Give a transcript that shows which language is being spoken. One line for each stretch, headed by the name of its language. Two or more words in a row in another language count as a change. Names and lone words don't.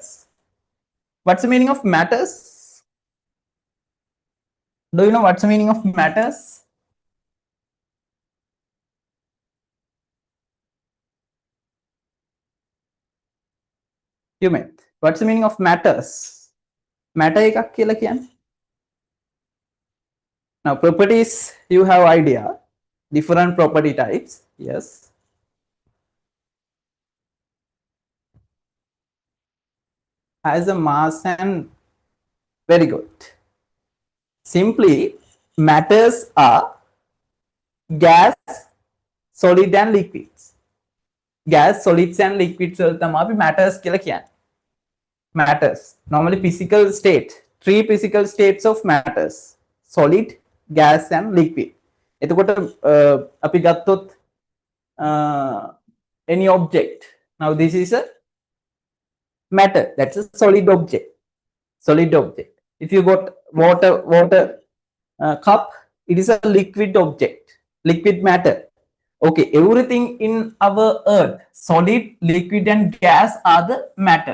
English: What's the meaning of matters? Do you know what's the meaning of matters? You meant what's the meaning of matters?
Sinhala: Matter එකක් කියලා කියන්නේ.
English: Now properties, you have idea, different property types. Yes, has a mass and very good. Simply, matters are gas, solid and liquids. gas, solids and liquids
Sinhala: වල තමයි අපි matters කියලා කියන්නේ.
English: Matters. Normally physical state, three physical states of matters. Solid, gas and liquid.
Sinhala: එතකොට අපි ගත්තොත්
English: any object. Now this is a matter. That's a solid object. Solid object. If you got water cup, it is a liquid object, liquid matter. Okay, everything in our earth, solid, liquid and gas are the matter.